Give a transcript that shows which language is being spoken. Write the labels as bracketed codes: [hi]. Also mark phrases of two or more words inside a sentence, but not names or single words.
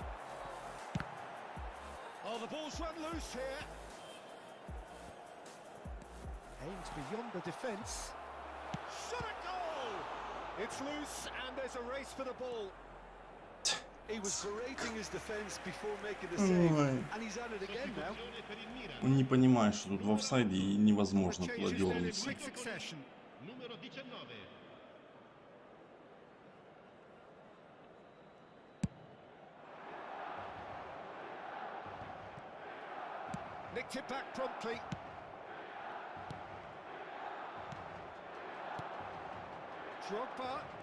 [en] Oh, the ball's run loose here. Aims beyond the defence. Shot a goal! It's loose and there's a race for the ball. He was berating his defence before making the save, [ru] Ой. [en] and he's at it again now. [it] Sostituzione per il Milan. [ru] Он не понимает, что тут в офсайде и невозможно туда [en] Changes then in [ru] дернуться. [en] quick succession. [it] Numero 19. [en] Nicked it back promptly. Drogba.